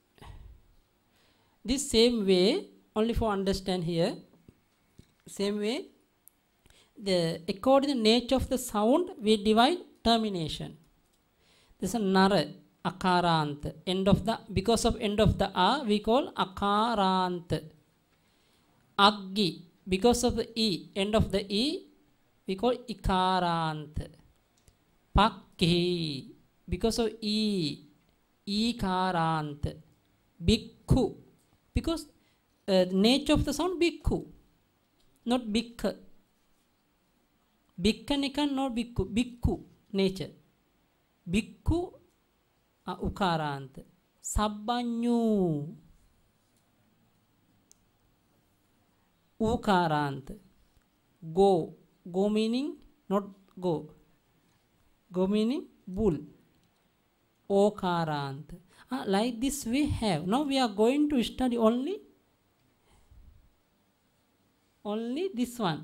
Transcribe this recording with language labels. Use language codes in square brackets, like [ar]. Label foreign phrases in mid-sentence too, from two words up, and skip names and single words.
[en] This same way, only for understand here, same way, according to the nature of the sound, we divide termination. This is a nara, akarant, end of the, because of end of the a, we call akarant. Aggi, because of the e, end of the e, we call ikarant. Pakhi, because of e, ikarant. Bhikkhu, because nature of the sound bhikkhu, not bhikkha. Bhikkhanika, not bhikkhu. Bhikkhu, nature. Bhikkhu, ukarant. Sabbanyu, ukarant. Go, go meaning not go. Go meaning bull. Okarant. Like this we have. Now we are going to study only this one.